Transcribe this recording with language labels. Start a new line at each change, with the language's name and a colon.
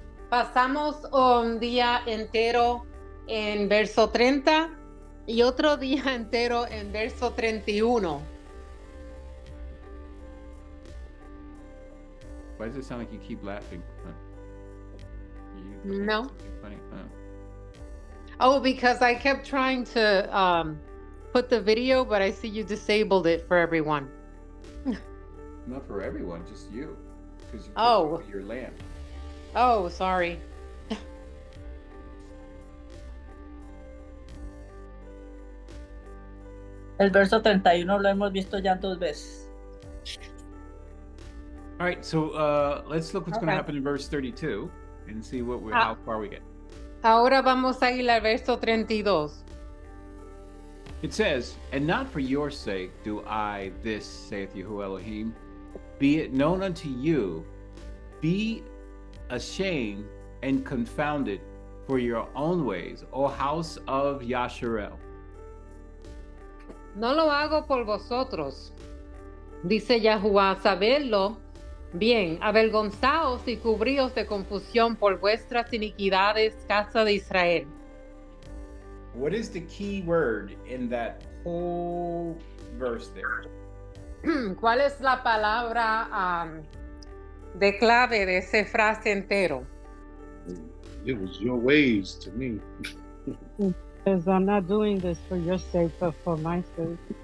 Spanish: Pasamos un día entero en verso 30 y otro día entero en verso 31.
English: Why does it sound like you keep laughing? Huh? No. Funny. Huh? Oh, because I kept trying to put the video, but I see you disabled it for everyone. Not for everyone, just you. Because you Oh. your lamp. Oh, sorry.
Spanish: El verso 31 lo hemos visto ya 2 veces.
English: All right, so let's look what's going to Okay. happen in verse 32 and see how far we get.
Spanish: Ahora vamos a ir al verso 32.
English: It says, "And not for your sake do I this, saith Yahuwah Elohim, be it known unto you, be ashamed and confounded for your own ways, O house of Yasharel."
Spanish: No lo hago por vosotros, dice Yahuwah, sabedlo bien, avergonzaos y cubríos de confusión por vuestras iniquidades, casa de Israel.
English: What is the key word in that whole verse there?
Spanish: ¿Cuál es la palabra de clave de esa frase entero?
English: It was your ways to me. Because I'm not doing this for your sake, but for my sake.